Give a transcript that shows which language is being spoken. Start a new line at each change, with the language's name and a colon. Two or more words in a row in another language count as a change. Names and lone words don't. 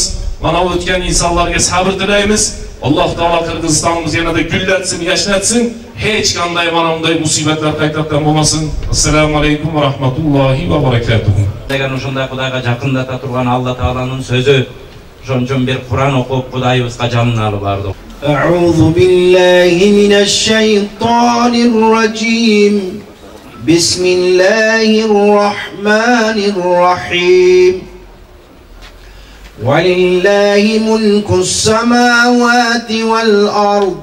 Uzbek: Mana o'tgan insonlarga sabr tilaymiz. Alloh taolo Qirg'izistonimizni yanada gullatsin, yashnatsin. Hech qanday mana bunday musibatlar qaytadan bo'lmasin.
Arabic: السلام عليكم ورحمة الله وبركاته.
Uzbek: Degan shunday Xudoga yaqinlata turgan Alloh taolaning so'zi. Shuning uchun bir Qur'on o'qib Xudoyimizga jonini olib bordik.
Arabic: أعوذ بالله من الشيطان الرجيم. بسم الله الرحمن الرحيم. ولله ملك السماوات والأرض.